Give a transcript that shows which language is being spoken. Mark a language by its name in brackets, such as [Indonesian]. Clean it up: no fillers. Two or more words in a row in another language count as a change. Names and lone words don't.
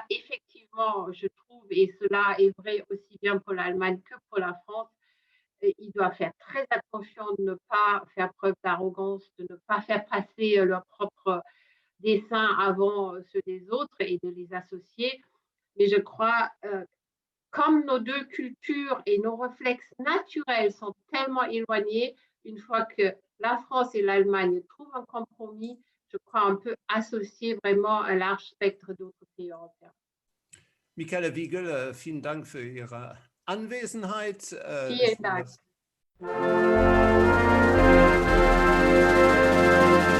[French] Effectivement, je trouve, et cela est vrai aussi bien pour l'Allemagne que pour la France, ils doivent faire très attention de ne pas faire preuve d'arrogance, de ne pas faire passer leurs propres dessins avant ceux des autres et de les associer. Mais je crois, comme nos deux cultures et nos réflexes naturels sont tellement éloignés, une fois que la France et l'Allemagne trouvent un compromis, je crois on peut associer vraiment un large spectre d'autres pays européens. [German] Michaela Wiegel, vielen Dank für Ihre Anwesenheit. Vielen Dank.